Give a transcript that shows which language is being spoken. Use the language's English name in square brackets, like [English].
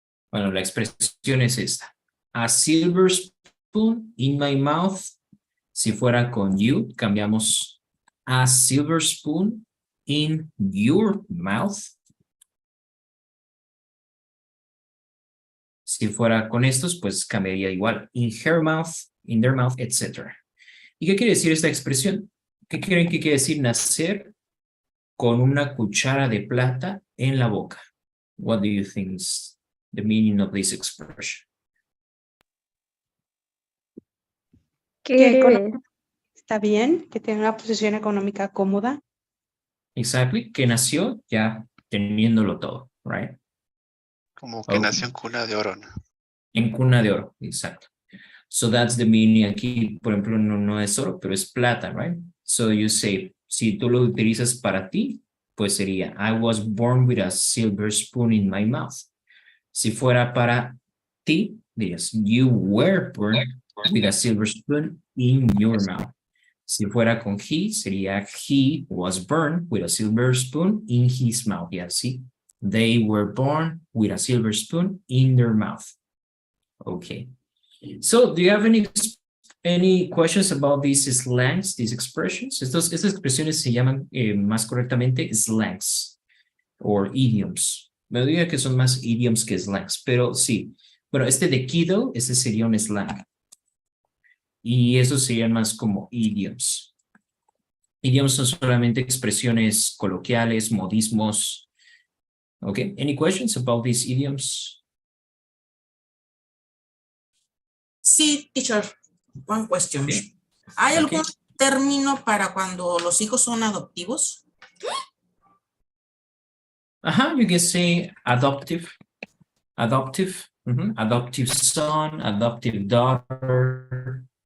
[Spanish] Bueno, la expresión es esta. [English] A silver spoon in my mouth. [Spanish] Si fuera con you, cambiamos a [English] silver spoon in your mouth. [Spanish] Si fuera con estos, pues cambiaría igual. [English] In her mouth, in their mouth, etc. [Spanish] ¿Y qué quiere decir esta expresión? ¿Qué creen que quiere decir nacer con una cuchara de plata en la boca? [English] What do you think is the meaning of this expression? [Spanish] Está bien, que tenga una posición económica cómoda. Exactly, que nació ya teniéndolo todo, right? Como que nació en cuna de oro, ¿no? En cuna de oro, exacto. [English] So that's the meaning [Spanish] aquí, por ejemplo, no es oro, pero es plata, right? [English] So you say, [Spanish] si tú lo utilizas para ti, pues sería, [English] I was born with a silver spoon in my mouth. [Spanish] Si fuera para ti, dirías, [English] you were born with a silver spoon in your mouth. [Spanish] Si fuera con he, sería, [English] he was born with a silver spoon in his mouth. [Spanish] Y así, [English] they were born with a silver spoon in their mouth. Okay. So, do you have any Any questions about these slangs, these expressions? [Spanish] Estas expresiones se llaman más correctamente [English] slangs or idioms. [Spanish] Me diría que son más idioms que slangs, pero sí. Bueno, este de kiddo, ese sería un slang. Y esos serían más como idioms. Idioms son solamente expresiones coloquiales, modismos. [English] Okay, any questions about these idioms? Sí, teacher. One question. [Spanish] Sí. ¿Hay [English] Ok. [Spanish] algún término para cuando los hijos son adoptivos? [English] You can say adoptive, adoptive son, adoptive daughter.